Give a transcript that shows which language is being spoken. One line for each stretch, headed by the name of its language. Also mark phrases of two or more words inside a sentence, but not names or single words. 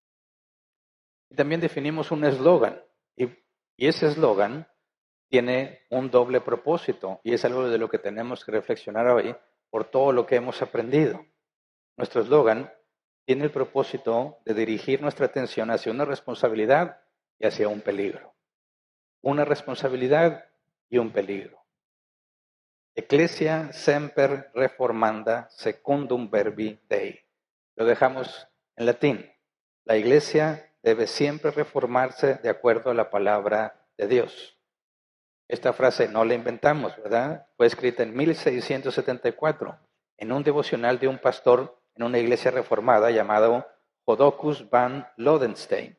Spanish: Y también definimos un eslogan. Y ese eslogan tiene un doble propósito. Y es algo de lo que tenemos que reflexionar hoy por todo lo que hemos aprendido. Nuestro eslogan tiene el propósito de dirigir nuestra atención hacia una responsabilidad y hacia un peligro. Una responsabilidad y un peligro.
Latin: Ecclesia semper reformanda secundum verbi Dei.
Spanish: Lo dejamos en latín. La iglesia debe siempre reformarse de acuerdo a la palabra de Dios. Esta frase no la inventamos, ¿verdad? Fue escrita en 1674 en un devocional de un pastor en una iglesia reformada llamado Jodocus van Lodenstein.